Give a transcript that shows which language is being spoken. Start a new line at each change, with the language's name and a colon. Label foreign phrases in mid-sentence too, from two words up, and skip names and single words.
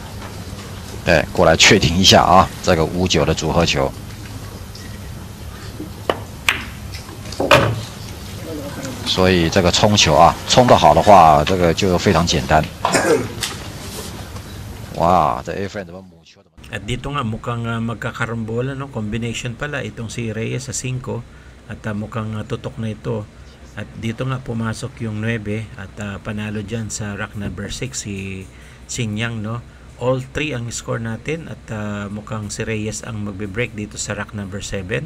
Chinese: 对，过来确定一下啊，这个5-9的组合球。所以这个冲球啊，冲得好的话，这个就非常简单。哇，这
English: A friend
Chinese: 怎么母球怎么？
Filipino: At dito nga mukhang magkakarambola, no? Combination pala itong si Reyes sa 5 at mukhang tutok na ito. At dito nga pumasok yung 9 at panalo dyan sa
English: rack number 6
Filipino: si Xinjiang, no? All 3 ang score natin at mukhang si Reyes ang magbe-break dito sa
English: rack number 7.